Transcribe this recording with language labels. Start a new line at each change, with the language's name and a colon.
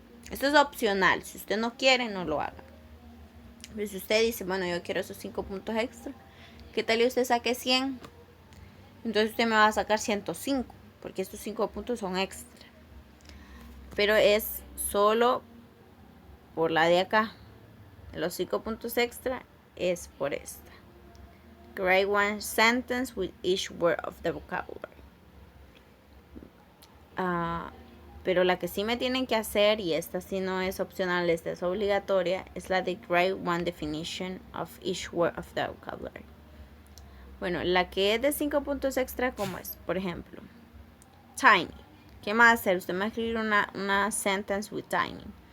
Spanish: Esto es opcional, si usted no quiere, no lo haga. Pero si usted dice, bueno, yo quiero esos 5 puntos extra, ¿qué tal y usted saque 100? Entonces usted me va a sacar 105, porque estos 5 puntos son extra. Pero es solo por la de acá. Los 5 puntos extra es por esta.
English: Write one sentence with each word of the vocabulary.
Spanish: Pero la que sí me tienen que hacer, y esta sí no es opcional, esta es obligatoria, es la de
English: write one definition of each word of the vocabulary.
Spanish: Bueno, la que es de 5 puntos extra, ¿cómo es? Por ejemplo, tiny. ¿Qué más hacer? Usted me va a escribir una
English: sentence with tiny.